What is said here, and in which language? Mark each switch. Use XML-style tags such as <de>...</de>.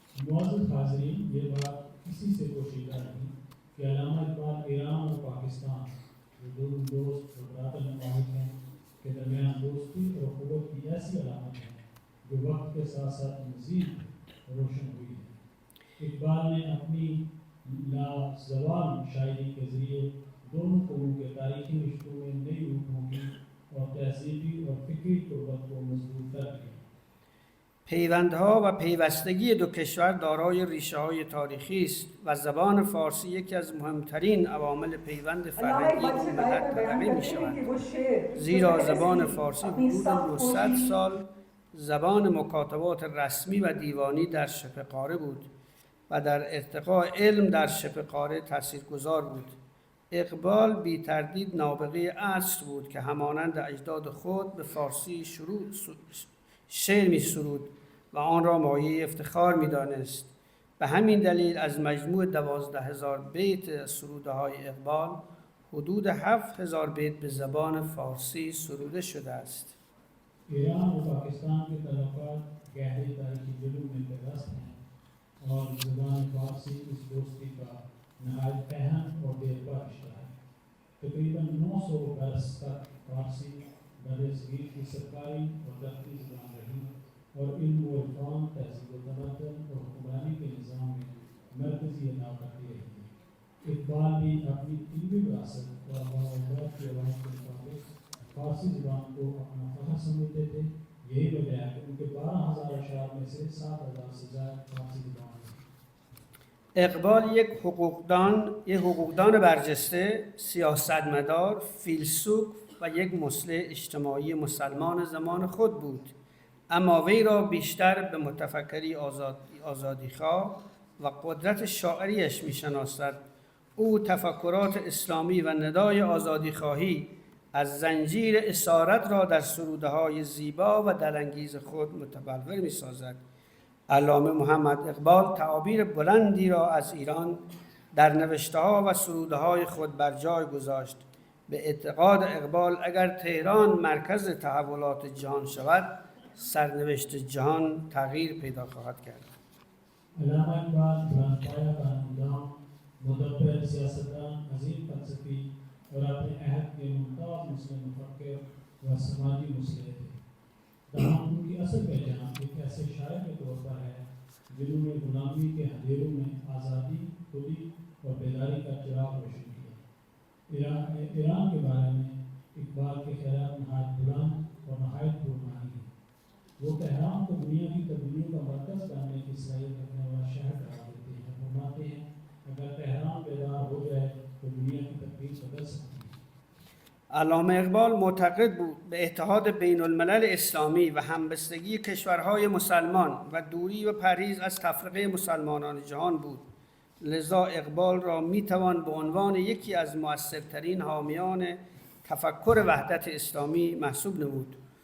<ur>معزز حاضرین، یہ بات کسی سے پوشیدہ نہیں کہ علامہ اقبال ایران اور پاکستان جو دو دوست اور برادر ممالک ہیں کے درمیان دوستی اور قوت کی ایسی علامت ہے جو وقت کے ساتھ ساتھ مزید روشن ہوئی ہے. اقبال نے اپنی لازوال شاعری کے ذریعے دونوں قوموں کے تاریخی رشتوں میں نئی روحوں کی اور تہذیبی اور فکری قربت کو مضبوط کر دیا.</ur> <fa>پیوندها و پیوستگی دو کشور دارای ریشه‌های تاریخی است و زبان فارسی یکی از مهمترین عوامل پیوند فرهنگی دو ملت تلقی می‌شود، زیرا زبان فارسی حدود 900 سال زبان مکاتبات رسمی و دیوانی در شبه قاره بود و در ارتقاء علم در شبه قاره تاثیرگذار بود. اقبال بی تردید نابغه عصر بود که همانند اجداد خود به فارسی شعر می سرود و آن را مایه افتخار می دانست. به همین دلیل از مجموع 12,000 بیت سروده های اقبال حدود 7,000 بیت به زبان فارسی سروده شده است.</fa> <ur>ایران و پاکستان کے تعلقات گہرے تاریخی جڑوں میں پیوست ہیں اور زبان فارسی اس دوستی کا نہایت اہم اور دیر پا رشتہ ہے. تقریباً 900 برس تک فارسی برصغیر کی سرکاری اور دفتری زبان رہی اور علم و عرفان، تہذیب و تمدن اور حکمرانی کے نظام میں مرکزی ادا کرتی رہی ہے. اقبال بھی اپنی علمی وراثت اور آباد کی آواز کے مطابق فارسی زبان کو اپنا فخر سمجھتے تھے. یہی وجہ ہے کہ ان کے 12,000 اشعار میں سے 7,000 سے زیادہ فارسی زبان ہے.</ur> <fa>اقبال یک حقوقدان برجسته، سیاستمدار، فیلسوف و یک مصلح اجتماعی مسلمان زمان خود بود، اما وی را بیشتر به متفکری آزادیخواه و قدرت شاعریش می‌شناسد. او تفکرات اسلامی و ندای آزادیخواهی از زنجیر اسارت را در سروده‌های زیبا و دلانگیز خود متبلور می‌سازد. علامه محمد اقبال تعابیر بلندی را از ایران در نوشته‌ها و سروده‌های خود بر جای گذاشت. به اعتقاد اقبال اگر تهران مرکز تحولات جهان شود، سرنوشت جهان تغییر پیدا خواهد کرد.</fa> <ur>علامہ اقبال برانپایا قانوندان، مدبر سیاستدان، عظیم فلسفی اور اپنے عہد کے ممتاز مسلم مفکر و سماجی مصلح تھے. تاہم ان کی اصل پہچان ایک ایسے شاعر کے طور پر ہے جنہوں نے غلامی کے اندھیروں میں آزادی، خودی اور بیداری کا چراغ روشن کیا. ایران کے بارے میں اقبال کے خیالات نہایت بلند اور نہایت پرمعنی ہیں. وہ تہران کو دنیا کی تبدیلیوں کا مرکز بنانے کی صلاحیت رکھنے والا شہر قرار دیتے ہیں. فرماتے ہیں اگر تہران بیدار ہو جائے تو دنیا کی تقدیر بدل سکتی ہے.</ur> <fa>علامه اقبال معتقد بود به اتحاد بین الملل اسلامی و همبستگی کشورهای مسلمان و دوری و پرهیز از تفرقه مسلمانان جهان بود. لذا اقبال را میتوان به عنوان یکی از مؤثرترین حامیان تفکر وحدت اسلامی محسوب نمود.</fa>